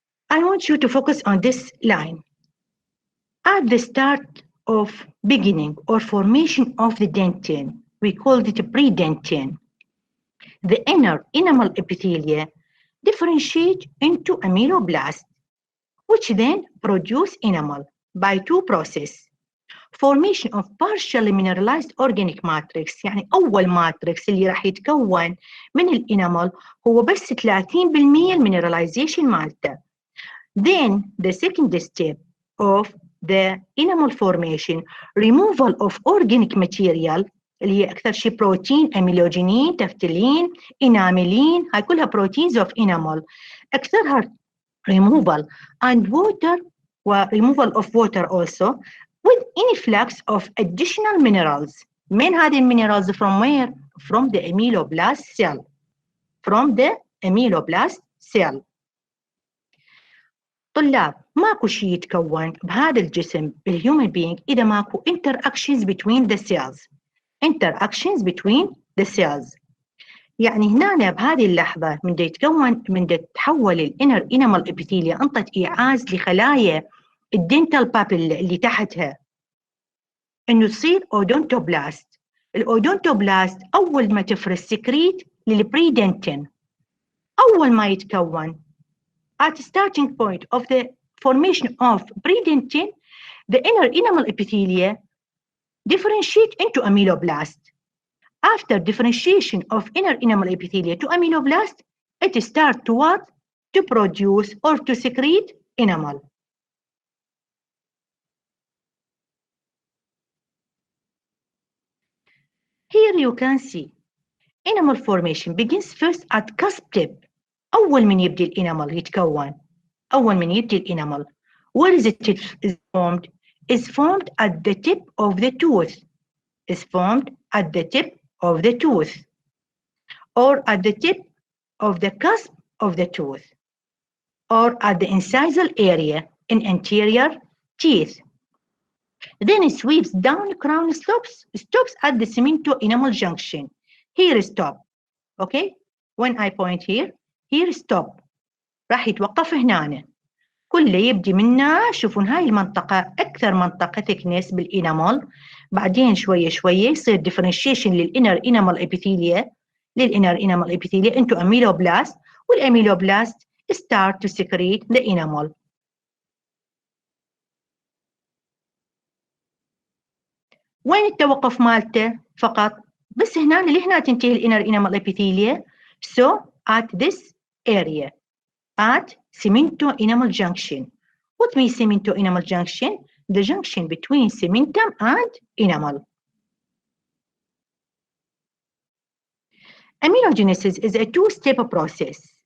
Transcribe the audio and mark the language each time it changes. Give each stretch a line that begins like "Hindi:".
English: I want you to focus on this line. At the start of beginning or formation of the dentin, we called it predentin. The inner enamel epithelia differentiate into ameloblast, which then produce enamel by two processes. Formation of partially mineralized organic matrix،
Arabic: يعني أول ماتريكس اللي راح يتكون من الانامل هو بس 30% المينراليزيشن مالته.
English: Then the second step of the enamel formation, removal of organic material
Arabic: اللي هي أكثر شيء بروتين، أميلوجينين، تفتلين، إناملين، هاي كلها
English: proteins of enamel. أكثرها removal and water removal of water also, with influx of additional minerals.
Arabic: من هذه المينرالز
English: from where? From the ameloblast cell. From the ameloblast cell.
Arabic: طلاب، ماكو شيء يتكون بهذا الجسم بالhuman being إذا ماكو
English: interactions between the cells. Interactions between the cells.
Arabic: يعني هنا بهذه اللحظة من تتحول الانر انامل ابيثيليا انطت ايعاز لخلايا الدنتال بابل اللي تحتها انه تصير اودونتوبلاست. الاودونتوبلاست اول ما تفرز سكريت للبريدنتين. اول ما يتكون
English: at starting point of the formation of predentin, the inner enamel epithelia differentiate into ameloblast. After differentiation of inner enamel epithelia to ameloblast, it starts to what? To produce or to secrete enamel. Here you can see enamel formation begins first at cusp tip.
Arabic: أول من يبدي الانامل يتكون. أول من يبدي الانامل.
English: Where is it formed? is formed at the tip of the tooth. Is formed at the tip of the tooth, or at the tip of the cusp of the tooth, or at the incisal area in anterior teeth. Then it sweeps down crown stops at the cemento-enamel junction. Here stop. Okay? When I point here stop.
Arabic: راح يتوقف هنا. كله يبدي منا. شوفون هاي المنطقة أكثر منطقة thickness بالإنامل. بعدين شوية شوية يصير differentiation للإنر إنامل إبيثيليا. للإنر إنامل إبيثيليا into ameloblast.
English: والأميلوبلاست start to secrete the enamel.
Arabic: وين التوقف مالته؟ فقط بس هنا لهنا تنتهي الانر انامل epithelium.
English: So at this area, at cemento-enamel junction. What means cemento-enamel junction? The junction between cementum and enamel. Amelogenesis is a two-step process.